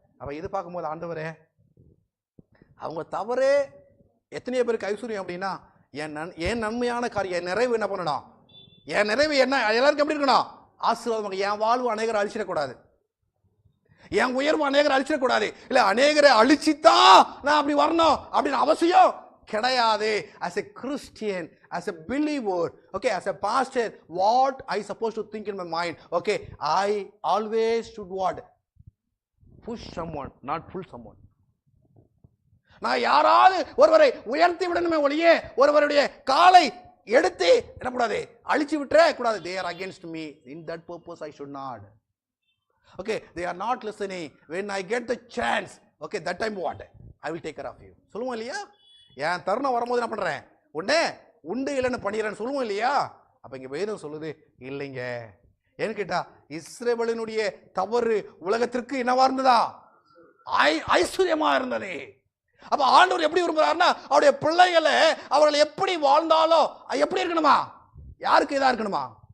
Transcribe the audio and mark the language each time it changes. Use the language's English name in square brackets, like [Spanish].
[Tamil] அப்ப இது பார்க்கும்போது ஆண்டவரே, அவங்க தவறே எத்தனையோ பேருக்கு ஐஸ்வர்யம் அப்படின்னா, என் நன்மையான காரியம், என் நிறைவு என்ன பண்ணணும்? என் நிறைவு என்ன எல்லாருக்கும் எப்படி இருக்கணும்? ஆசீர்வாதமாக. என் வாழ்வு அநேகரை அழிச்சிடக்கூடாது, என் உயர்வு அநேகரை அழிச்சிடக்கூடாது. இல்ல அநேகரை அழிச்சுதான் நான் அப்படி வரணும் அப்படின்னு அவசியம் கிடையாது. [English] As a Christian, as a believer, okay, as a pastor, what I supposed to think in my mind? Okay, I always should what? Push someone, not pull someone. [Tamil] நான் யாராவது ஒருவரை உயர்த்தி விடணுமே ஒழிய ஒருவருடைய காலை எடுத்து என்ன கூடாது, அழிச்சு விட்டுற கூடாது. [English] They are against me. In that purpose I should not. Okay, they are not listening. When I get the chance, okay, that time what? I will take care of you. [Tamil] சொல்லுவோம் இல்லையா? என் தருணம் வரும்போது என்ன பண்றேன்? உடனே உண்டு இல்லைன்னு பண்ணிடுறேன்னு சொல்லுவோம் இல்லையா? அப்ப இங்க வேதம் சொல்லுது இல்லைங்க. ஏன்னு கேட்டா, இஸ்ரவேலினுடைய தவறு உலகத்திற்கு என்னவா இருந்ததா? ஐஸ்வர்யமா இருந்தது. அப்ப ஆண்டவர் எப்படி விரும்புறாருன்னா, அவருடைய பிள்ளைகளை அவர்கள் எப்படி வாழ்ந்தாலும் எப்படி இருக்கணுமா? யாருக்கு இதா இருக்கணுமா?